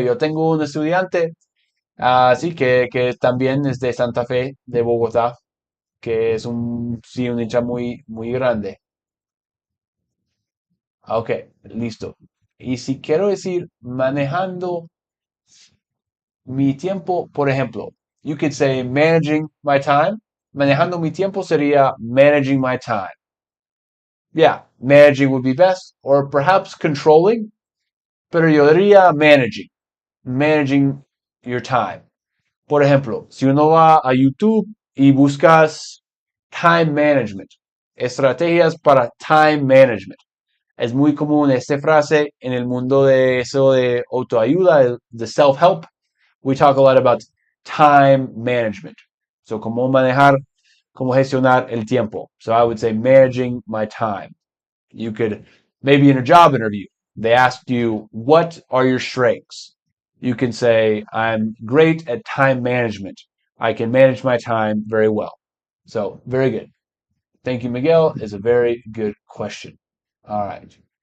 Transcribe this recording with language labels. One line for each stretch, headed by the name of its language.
Spanish: Yo tengo un estudiante, sí, que también es de Santa Fe de Bogotá, que es sí, un hincha muy, muy grande. Ok, listo. Y si quiero decir manejando mi tiempo, por ejemplo,
English: you could say managing my time.
Spanish: Manejando mi tiempo sería managing my time. Yeah, managing would be best, or perhaps controlling, pero yo diría managing. Managing your time. Por ejemplo, si uno va a YouTube y buscas time management, estrategias para time management. Es muy común esta frase en el mundo de eso de autoayuda, de self-help.
English: We talk a lot about time management.
Spanish: So, cómo manejar, cómo gestionar el tiempo.
English: So, I would say managing my time. You could, maybe in a job interview, they ask you, what are your strengths? You can say, I'm great at time management. I can manage my time very well. So, very good. Thank you, Miguel. Is a very good question. All right.